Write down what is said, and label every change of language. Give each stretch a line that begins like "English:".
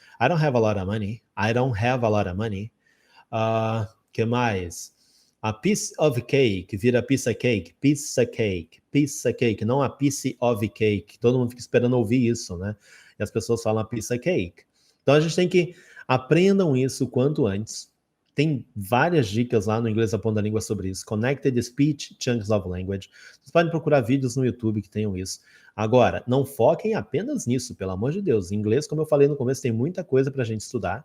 English: I don't have a lot of money. I don't have a lot of money.
Portuguese: Que mais?
English: A piece of cake vira pizza cake. Pizza cake. Pizza cake. Não a piece of cake.
Portuguese: Todo mundo fica esperando ouvir isso, né? E as pessoas falam
English: a pizza cake.
Portuguese: Então a gente tem que aprendam isso o quanto antes. Tem várias dicas lá no Inglês da Ponta da Língua sobre isso.
English: Connected Speech, Chunks of Language.
Portuguese: Vocês podem procurar vídeos no YouTube que tenham isso. Agora, não foquem apenas nisso, pelo amor de Deus. Em inglês, como eu falei no começo, tem muita coisa para a gente estudar.